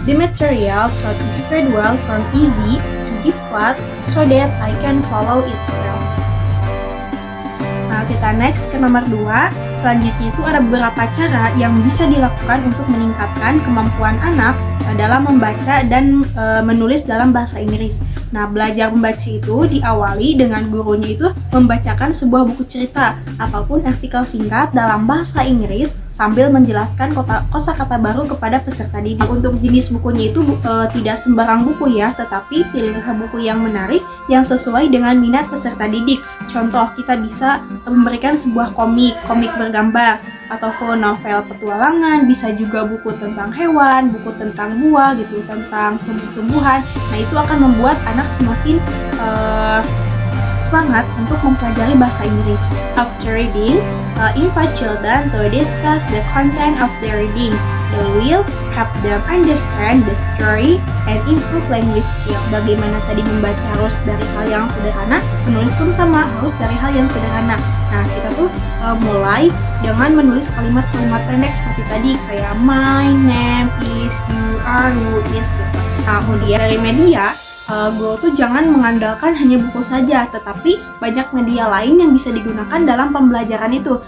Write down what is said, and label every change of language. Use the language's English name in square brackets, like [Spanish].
[English] The material taught is spread well from easy to difficult so that I can follow it well. [Indonesian] Nah, kita next ke nomor 2. Selanjutnya itu ada beberapa cara yang bisa dilakukan untuk meningkatkan kemampuan anak dalam membaca dan menulis dalam bahasa Inggris. Nah, belajar membaca itu diawali dengan gurunya itu membacakan sebuah buku cerita ataupun artikel singkat dalam bahasa Inggris sambil menjelaskan kosakata baru kepada peserta didik. Untuk jenis bukunya itu tidak sembarang buku ya, tetapi pilihlah buku yang menarik yang sesuai dengan minat peserta didik. Contoh, kita bisa memberikan sebuah komik bergambar, ataupun novel petualangan, bisa juga buku tentang hewan, buku tentang buah gitu, tentang tumbuh-tumbuhan. Nah, itu akan membuat anak semakin semangat untuk mempelajari bahasa Inggris. [English] After reading, invite children to discuss the content of their reading. They will help them understand the story and improve language skill. [Indonesian] Bagaimana tadi membaca harus dari hal yang sederhana, menulis pun sama, harus dari hal yang sederhana. Nah, kita tuh mulai dengan menulis kalimat-kalimat pendek seperti tadi, kayak [English] my name is, you are, who is [Indonesian] gitu. Nah, kemudian dari media, guru tuh jangan mengandalkan hanya buku saja, tetapi banyak media lain yang bisa digunakan dalam pembelajaran itu.